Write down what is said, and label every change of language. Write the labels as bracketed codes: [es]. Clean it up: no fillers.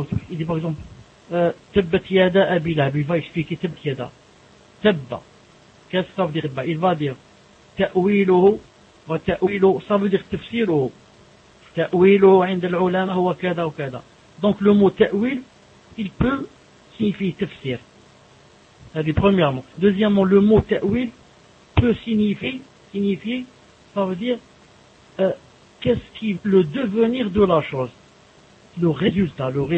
[fr] Il dit par exemple, [ar] Tabbat yada Abi Lahab, [fr] il va expliquer Tabbat yada. Tabba. Qu'est-ce que ça veut dire? Il va dire Ta'wiluhu. Ça veut dire tafsir. [ar] Ta'wilu عند العلماء هو كذا وكذا. [fr] Donc le mot ta'wil, il peut signifier tafsir. Ça dit premièrement. Deuxièmement, le mot ta'wil peut signifier, ça veut dire qu'est-ce qui le devenir de la chose. Le résultat.